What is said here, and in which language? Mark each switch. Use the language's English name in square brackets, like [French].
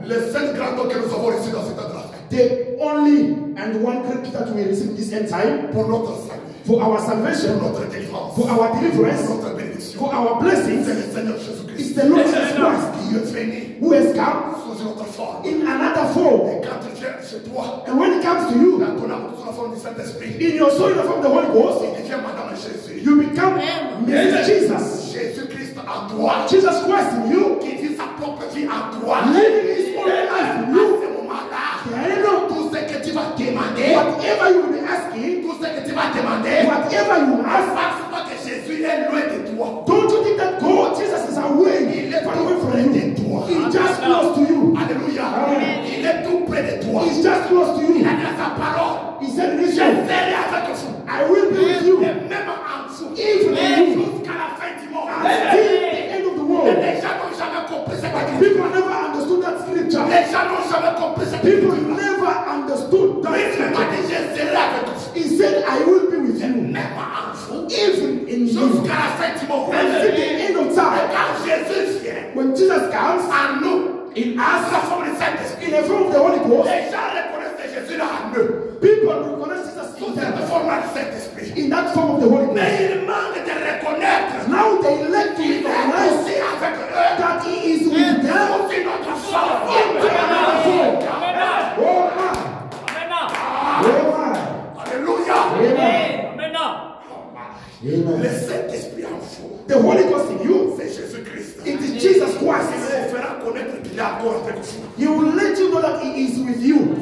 [French] Les 5 grands dons que nous avons reçus dans cette année. [English] The only and one gift that we receive this end time, [French] Pour notre salut. [English] for our salvation, [French] Pour notre délivrance. [English] for our deliverance, [French] Pour notre bénédiction. [English] for our blessings, [French] C'est le Seigneur Jésus-Christ. [English] is the Lord Jesus Christ, [French] Qui est venu [English] who has come [French] sous une autre forme. [English] in another form. [French] Et quand il vient chez toi, [English] And when it comes to you, [French] dans ton âme, sous la forme du Saint-Esprit, [English] in your soul from the Holy Ghost, [French] il devient Madame Jésus. [English] you become Mrs. Jesus. [French] Jésus-Christ en toi. [English] Jesus Christ in you, [French] Qui vit sa propre vie en toi. [English] living his own life in [French] À [English] you. [French] ce moment-là, [English] Then, [French] tout ce que tu vas demander, [English] whatever you will be asking, [French] tout ce que tu vas demander, [English] whatever you ask, [French] parce pas que Jésus est loin de toi. [English] don't you think that God, Jesus is away, far away from you? He's just close to you. [French] Alléluia. [English] Amen. [French] Il est tout près de toi. [English] He's just close to [French] Il [English] you. [French] a dit sa parole. [English] He said, [French] Je [English] listen, [French] serai avec vous. [English] I will be with you, [French] Et même en dessous. [English] even in you, [French] Jusqu'à la fin du monde. [English] until the end of the world. [French] Les gens n'ont jamais compris cette écriture. [English] People never understood that scripture. [French] Les gens n'ont jamais compris cette [English] People [French] écriture. [English] never understood that [French] Il m'a [English] scripture. [French] dit, je serai avec vous. [English] He said, I will be with you, [French] Même en dessous. [English] even in you, [French] Jusqu'à la fin du monde. [English] until the end of time. [French] Quand Jésus vient [English] When Jesus comes, [French] en nous, [English] in [French] à [English] us, [French] la forme du Saint-Esprit, [English] in the form of the Holy Ghost, [French] les gens reconnaissent que Jésus là en eux. [English] people recognize Jesus [French] Sous [English] in [French] cette [English] them, [French] forme du Saint-Esprit. [English] in that form of the Holy Ghost. [French] Mais il manque de reconnaître [English] Now they let [French] qu'il [English] you [French] est [English] recognize [French] aussi avec eux. [English] that He is with them [French] Sous une autre forme. [English] into another form. Oh my, oh my, [French] Alléluia. [English] amen, [French] Le [English] amen. [French] Saint-Esprit en vous, [English] The Holy Ghost in you, [French] c'est Jésus-Christ. [English] it is Jesus [French] Il [English] Christ. [French] vous fera connaître qu'il est encore avec vous. [English] He will let you know that He is with you.